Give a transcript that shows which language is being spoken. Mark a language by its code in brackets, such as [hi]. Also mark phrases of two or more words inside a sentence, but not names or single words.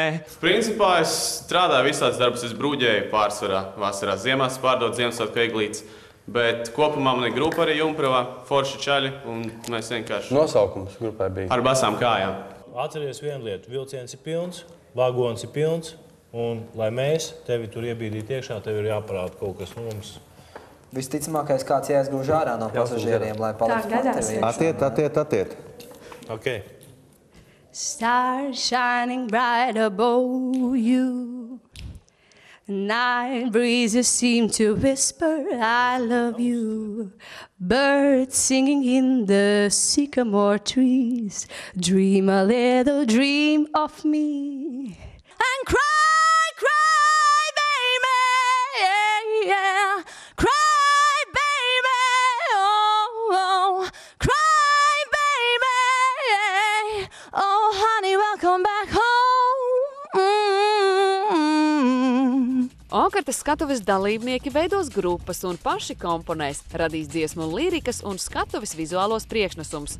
[lv] Principā es strādāju visāds darbus, es brūģēju pārsvarā, vasarā ziemās pārdot Ziemassvētku eglītes, bet kopumā man ir grupa arī Jumprovā, forši čaļi, un mēs vienkārši... Nosaukums grupai bija? Ar basām kājām. Atceries vienu lietu, vilciens ir pilns, vagons ir pilns, un lai mēs tevi tur iebīdīt iekšā, tev ir jāparāda kaut kas no mums. Visticamākais kāds jāizgrūž ārā no pasažieriem, lai paliktu Atiet. [en] Okay. Stars shining bright above you. Night breezes seem to whisper, I love you. Birds singing in the sycamore trees. Dream a little dream of me. And cry, cry, baby, yeah. Cry. [lv] Okartas skatuves dalībnieki veidos grupas un paši komponēs, radīs dziesmu lirikas un skatuves vizuālos priekšnesums.